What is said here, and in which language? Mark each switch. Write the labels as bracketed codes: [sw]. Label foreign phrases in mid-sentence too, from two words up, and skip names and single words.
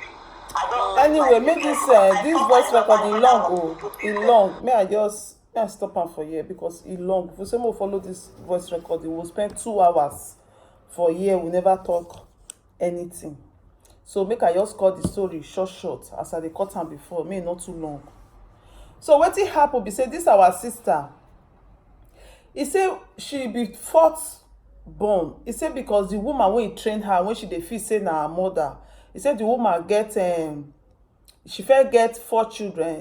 [pcm] Anyway, make this voice recording long. It long. May I stop am for here because it long. If we say more follow this voice recording, we'll spend 2 hours for here. We never talk anything. So make I just cut the story short as I dey cut am before. May not too long. So wetin happen be say this our sister. He say she be 4th born. He say because the woman wey train her when she dey feel say na her mother. He said the woman get she first get 4 children.